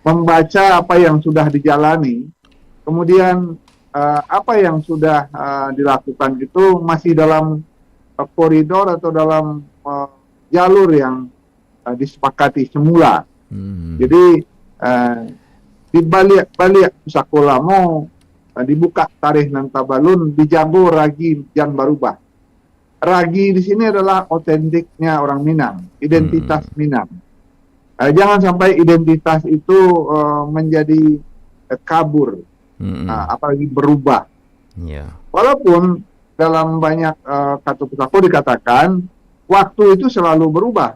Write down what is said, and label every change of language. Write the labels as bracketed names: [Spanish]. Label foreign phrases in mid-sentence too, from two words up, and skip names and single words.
[Indonesian] membaca apa yang sudah dijalani, kemudian apa yang sudah dilakukan itu masih dalam koridor atau dalam jalur yang disepakati semula. Jadi di balik sekolah mau dibuka [Minangkabau] tarikh nan tabalun, dijago ragi jan barubah. [Indonesian] Ragi di sini adalah otentiknya orang Minang, identitas Minang. Jangan sampai identitas itu menjadi kabur, apalagi berubah. Walaupun dalam banyak [Minangkabau] kata pusako [Indonesian] dikatakan waktu itu selalu berubah.